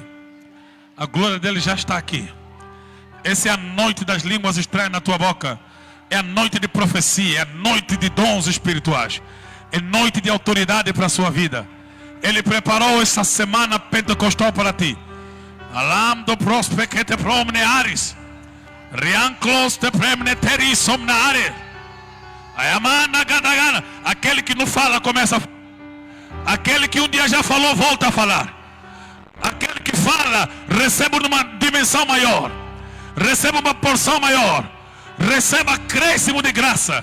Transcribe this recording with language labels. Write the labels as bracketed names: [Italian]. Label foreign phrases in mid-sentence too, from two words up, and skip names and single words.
[Portuguese] A glória dele já está aqui. Essa é a noite das línguas estranhas na tua boca. É a noite de profecia, é a noite de dons espirituais. É noite de autoridade para a sua vida. Ele preparou essa semana pentecostal para ti. Alam do prospe te promnearis. Rianclos te premneteri somnare. Ayamana gadagana. Aquele que não fala começa a falar. Aquele que um dia já falou, volta a falar. Aquele que fala, recebe uma dimensão maior. Receba uma porção maior. Receba acréscimo de graça.